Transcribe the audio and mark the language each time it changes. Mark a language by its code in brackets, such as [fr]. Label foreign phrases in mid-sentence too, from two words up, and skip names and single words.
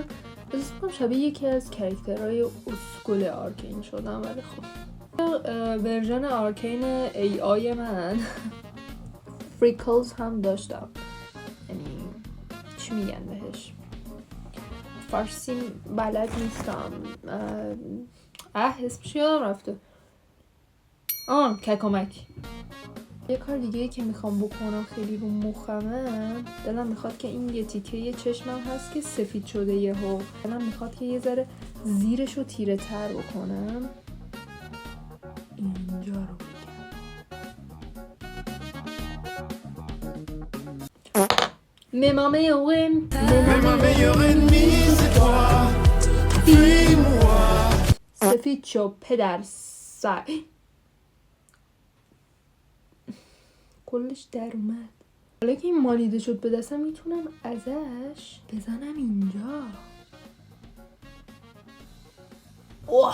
[fa] احساس می‌کنم شبیه یکی از کاراکترهای اسکول آرکین شدم، ولی خب ورژن آرکین ای آی من فریکلز هم داشتم، یعنی چی میگن بهش، فارسی بلد نیستم، اسمش یادم رفته، ککمک. یه کار دیگه که میخوام بکنم خیلی رو مخمه، دلم میخواد که این یه تیکه یه چشمم هست که سفید شده یهو، دلم میخواد که یه ذره زیرش رو تیره تر بکنم. اینجا رو [fr] Mais ma meilleure ennemie c'est toi. Fuis-moi. [fa] سفید شو پدر سر، کلش در اومد. حالا که این مالیده شد به دستم میتونم ازش بزنم اینجا. اوه.